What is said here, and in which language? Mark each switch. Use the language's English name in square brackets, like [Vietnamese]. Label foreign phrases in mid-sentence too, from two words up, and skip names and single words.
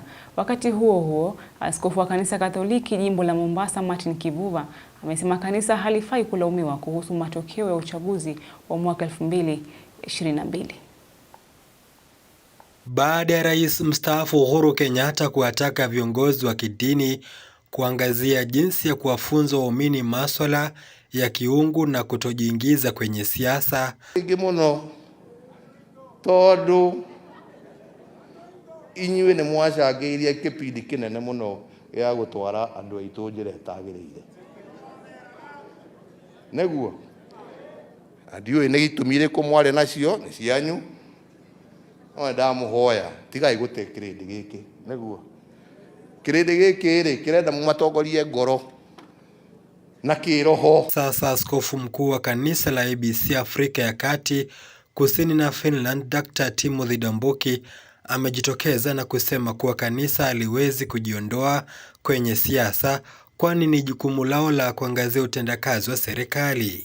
[Swahili] Wakati huo huo, askofu wa kanisa Katoliki jimbo la Mombasa, Martin Kivuva, amesema kanisa halifai kulaumiwa kuhusu matokeo ya uchaguzi wa mwaka 2022. Baada ya rais mstaafu Uhuru Kenyatta kuwataka viongozi wa kidini kuangazia jinsi ya kuwafunza waumini masuala ya kiungu na kutojiingiza kwenye siasa. [Kikuyu] Todo inyuĩ nĩ mwacangĩirie kĩpindi kĩnene mũno gĩa gũtwara andũ aitũ njĩra ĩtagĩrĩire. Nĩguo ndiũĩ nĩ gĩtũmi gĩkĩ mwarĩ nacio nĩ cianyu, no ndamũhoya tigai gũte kĩrĩndĩ gĩkĩ. Nĩguo kĩrĩndĩ gĩkĩ rĩ kĩrenda mũmatongorie ngoro na kĩroho. [Swahili] Sasa askofu mkuu wa kanisa la ABC Afrika ya Kati, Kusini na Finland, Dr. Timothy Ndambuki amejitokeza na kusema kuwa kanisa haliwezi kujiondoa kwenye siasa, kwani ni jukumu lao la kuangazia utendakazi wa serikali.